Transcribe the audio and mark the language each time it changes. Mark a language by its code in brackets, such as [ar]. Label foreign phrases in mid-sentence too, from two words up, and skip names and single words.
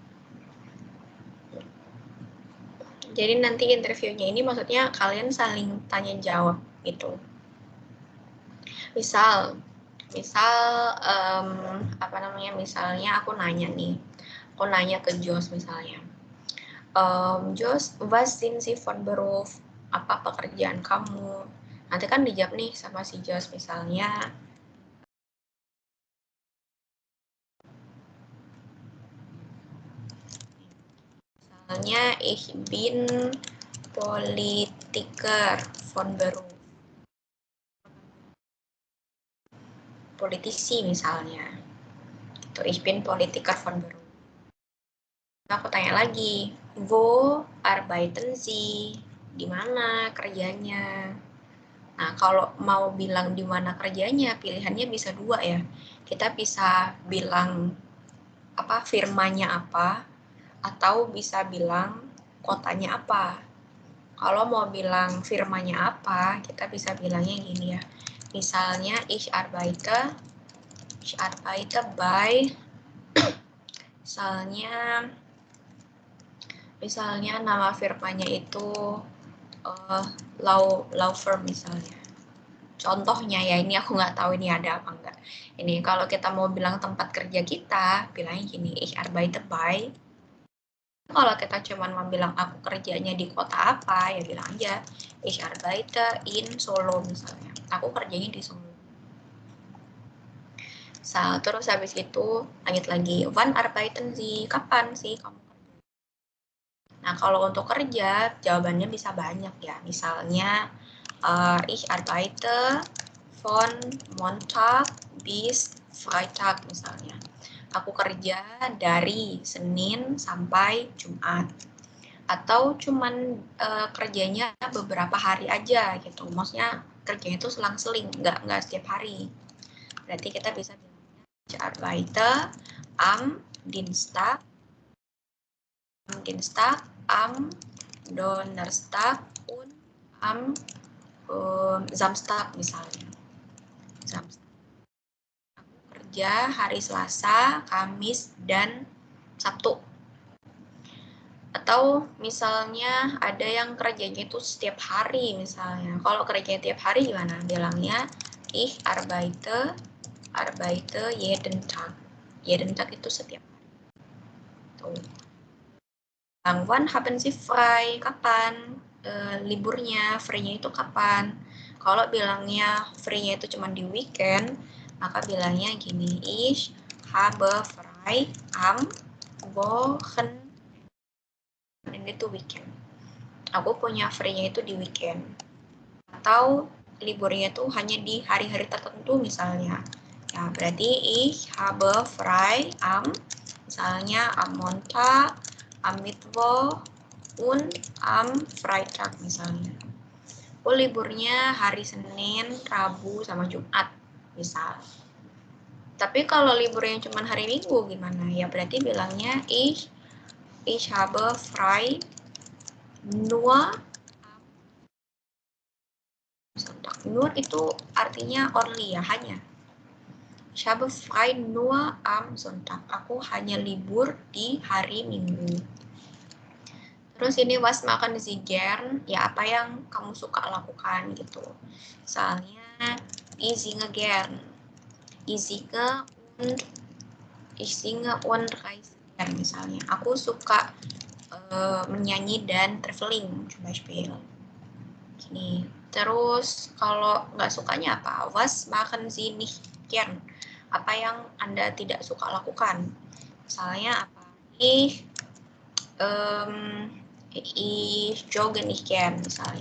[id] Jadi nanti interviewnya ini maksudnya kalian saling tanya jawab gitu. Misal apa namanya, misalnya aku nanya ke Jos misalnya. [de] Jos, was sind Sie von Beruf? [id] Apa pekerjaan kamu? Nanti kan dijawab nih sama si Jos misalnya. Misalnya, [de] ich bin Politiker von Beruf. [id] Politisi misalnya. [de] Itu ich bin Politiker von Beruf. [id] Nah, aku tanya lagi, [de] wo arbeiten Sie? [id] Di mana kerjanya? Nah, kalau mau bilang di mana kerjanya, pilihannya bisa dua ya. Kita bisa bilang apa firmanya apa, atau bisa bilang kotanya apa. Kalau mau bilang firmanya apa, kita bisa bilangnya gini ya. Misalnya, [de] ich arbeite by, [id] misalnya nama firmanya itu [en] law firm [id] misalnya. Contohnya ya, ini aku nggak tahu ini ada apa enggak. Ini kalau kita mau bilang tempat kerja kita, bilangnya gini, [de] ich arbeite by. [id] Kalau kita cuma mau bilang aku kerjanya di kota apa, ya bilang aja [de] ich arbeite in Solo [id] misalnya. Aku kerjanya di Solo. Terus habis itu lanjut lagi, [de] wann arbeiten Sie? [id] Kapan sih kamu kerja? Nah, kalau untuk kerja jawabannya bisa banyak ya. [de] Misalnya ich arbeite von Montag bis Freitag misalnya. [id] Aku kerja dari Senin sampai Jumat. Atau cuman kerjanya beberapa hari aja gitu. Maksudnya kerjanya itu selang-seling, nggak setiap hari. Berarti kita bisa bilangnya [de] ich arbeite am Dienstag, am Donnerstag und am Samstag misalnya. Samstag. [id] Aku kerja hari Selasa, Kamis, dan Sabtu. Atau misalnya ada yang kerjanya itu setiap hari misalnya. Kalau kerjanya tiap hari gimana? [de] Bilangnya ich arbeite jeden Tag. Jeden Tag [id] itu setiap hari. Tuh. [de] Wann haben Sie frei? [id] Kapan liburnya? Free-nya itu kapan? Kalau bilangnya free-nya itu cuma di weekend, maka bilangnya gini, [de] ich habe frei am Wochenende. [id] Ini tuh weekend. Aku punya free-nya itu di weekend. Atau liburnya itu hanya di hari-hari tertentu misalnya. Ya, berarti [de] ich habe frei am, misalnya am Montag, am Mittwoch, und am Freitag misalnya. [id] Oh, liburnya hari Senin, Rabu, sama Jumat misal. Tapi kalau liburnya cuma hari Minggu gimana? Ya berarti bilangnya [de] ich habe frei nur Sonntag. [id] Nur itu artinya only ya, hanya. [de] Ich habe frei nur am Sonntag. [id] Aku hanya libur di hari Minggu. Terus ini [de] was makan Sie gern, [id] ya apa yang kamu suka lakukan gitu. [de] Misalnya ich singe gern. Ich singe und reise gern misalnya. [id] Aku suka menyanyi dan traveling, [de] zum Beispiel. [id] Gini. Terus kalau nggak sukanya apa? [de] Was machen Sie nicht gern? [id] Apa yang Anda tidak suka lakukan? Misalnya apa? [de] Ich jogge nicht gern misalnya.